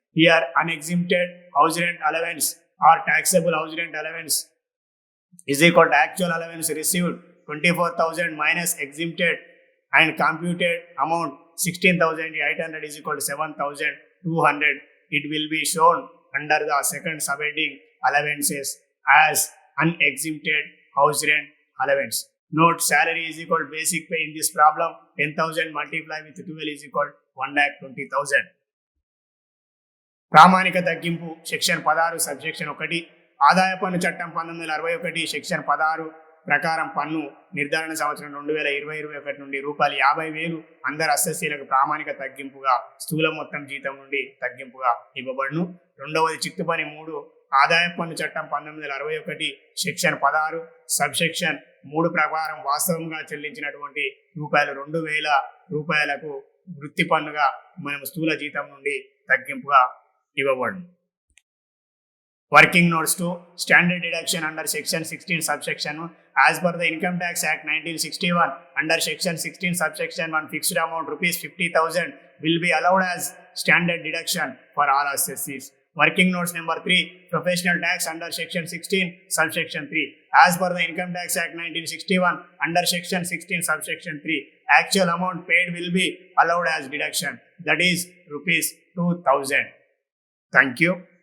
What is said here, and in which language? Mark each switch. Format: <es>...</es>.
<en>Here unexempted house rent allowance or taxable house rent allowance is equal to actual allowance received 24,000 minus exempted and computed amount 16,800 is equal to 7,200. It will be shown under the second subheading allowances as unexempted house rent allowance. Note salary is equal to basic pay in this problem. 10,000 multiply with 12 is equal to 1,20,000.</en> <te>ప్రామాణిక తగ్గింపు section 16 subsection 1 ఆదాయ పన్ను చట్టం 1961 section 16 ప్రకారం పన్ను నిర్ధారణ సంవత్సరం 2020-21 నుండి రూపాయలు 50,000 అందరు అసెస్సీలకు ప్రామాణిక తగ్గింపుగా స్థూల మొత్తం జీతం నుండి తగ్గింపుగా ఇవ్వబడును. రెండవది చిత్తు పని 3 ఆదాయ పన్ను చట్టం 1961 సెక్షన్ 16 సబ్సెక్షన్ 3 ప్రకారం వాస్తవంగా చెల్లించినటువంటి రూపాయలు 2,000 రూపాయలకు వృత్తి పన్నుగా మనం స్థూల జీతం నుండి తగ్గింపుగా ఇవ్వబడును.</te> <en>Working notes to standard deduction under section 16 subsection 1 as per the Income Tax Act 1961 under section 16 subsection 1 fixed amount rupees 50,000 will be allowed as standard deduction for all assessees. Working notes number 3 professional tax under section 16 subsection 3 as per the Income Tax Act 1961 under section 16 subsection 3 actual amount paid will be allowed as deduction, that is rupees 2,000. Thank you.</en>